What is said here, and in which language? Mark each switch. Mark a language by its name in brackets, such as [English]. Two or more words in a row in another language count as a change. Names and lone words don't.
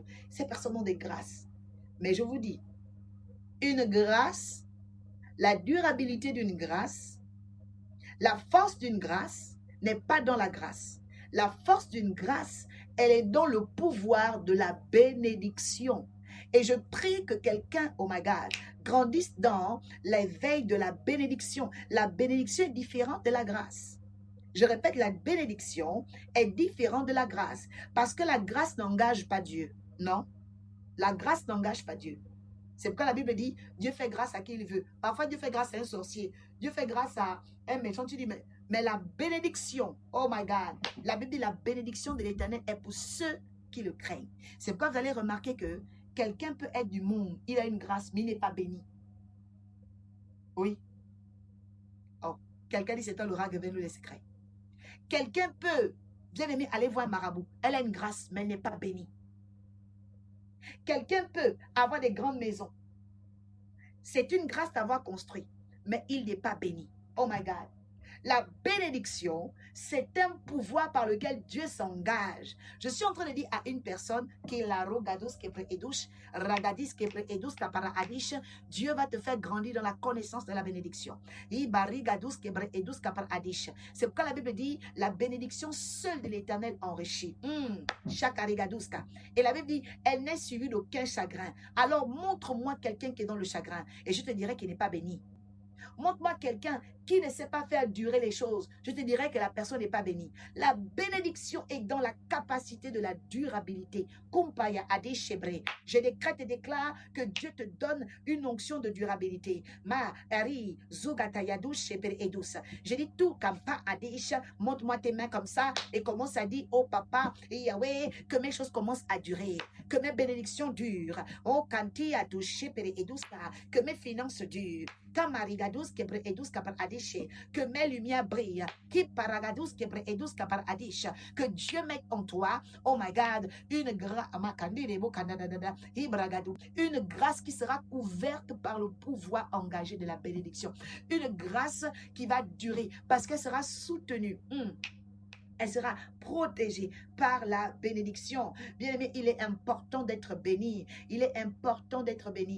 [French] Ces personnes ont des grâces. Mais je vous dis, une grâce, la durabilité d'une grâce, la force d'une grâce n'est pas dans la grâce. La force d'une grâce, elle est dans le pouvoir de la bénédiction. Et je prie que quelqu'un, [English] oh my God, [French] grandisse dans l'éveil de la bénédiction. La bénédiction est différente de la grâce. Je répète, la bénédiction est différente de la grâce. Parce que la grâce n'engage pas Dieu. Non, la grâce n'engage pas Dieu. C'est pourquoi la Bible dit, Dieu fait grâce à qui il veut. Parfois, Dieu fait grâce à un sorcier. Dieu fait grâce à un méchant. Tu dis, mais la bénédiction, [English] oh my God, [French] la Bible dit, la bénédiction de l'Éternel est pour ceux qui le craignent. C'est pourquoi vous allez remarquer que quelqu'un peut être du monde, il a une grâce, mais il n'est pas béni. Oui. Oh, quelqu'un dit, c'est un oracle, révèle-nous les secrets. Quelqu'un peut, bien aimé, aller voir un marabout. Elle a une grâce, mais elle n'est pas bénie. Quelqu'un peut avoir des grandes maisons. C'est une grâce d'avoir construit, mais il n'est pas béni. [English] Oh my God. [French] La bénédiction, c'est un pouvoir par lequel Dieu s'engage. Je suis en train de dire à une personne qui est la rogados kebre edouche, ragadis kebre edouche kapara adish, Dieu va te faire grandir dans la connaissance de la bénédiction. Ibarigadous kebre edouche kapara adish. C'est pourquoi la Bible dit la bénédiction seule de l'Éternel enrichit. Chakarigadouska. Et la Bible dit elle n'est suivie d'aucun chagrin. Alors montre-moi quelqu'un qui est dans le chagrin et je te dirai qu'il n'est pas béni. Montre-moi quelqu'un qui ne sait pas faire durer les choses. Je te dirais que la personne n'est pas bénie. La bénédiction est dans la capacité de la durabilité. Kumpaya adeshebre. Je décrète et déclare que Dieu te donne une onction de durabilité. Ma ari zugatayadu sheber edus. Je dis tout kampa adesh. Montre-moi tes mains comme ça et commence à dire oh papa et Yahweh que mes choses commencent à durer, que mes bénédictions durent. Oh kanti adouche per edus, que mes finances durent. Que mes lumières brillent, que Dieu mette en toi, [English] oh my God, [French] une grâce qui sera couverte par le pouvoir engagé de la bénédiction, une grâce qui va durer parce qu'elle sera soutenue. Elle sera protégée par la bénédiction. Bien aimé, il est important d'être béni. Il est important d'être béni.